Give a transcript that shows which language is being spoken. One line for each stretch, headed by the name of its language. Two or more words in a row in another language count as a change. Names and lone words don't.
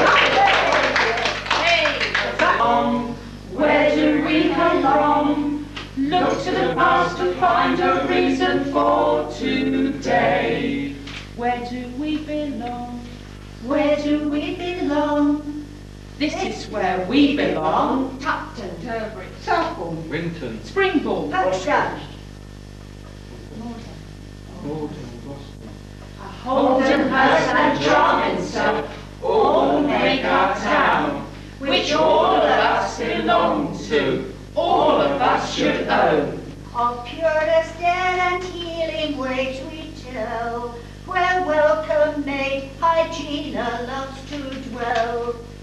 English: Where do we come from? Look to the past to find a reason for today. Where do we belong? Where do we belong? This is where we belong. Tupton. Turberry. Southbourne. Winton. Springbourne. Folkestone. Holden, Hurst and Charminster all make our town, which all of us belong to, all of us should own. Of purest air and healing ways we tell, where welcome made Hygiena loves to dwell.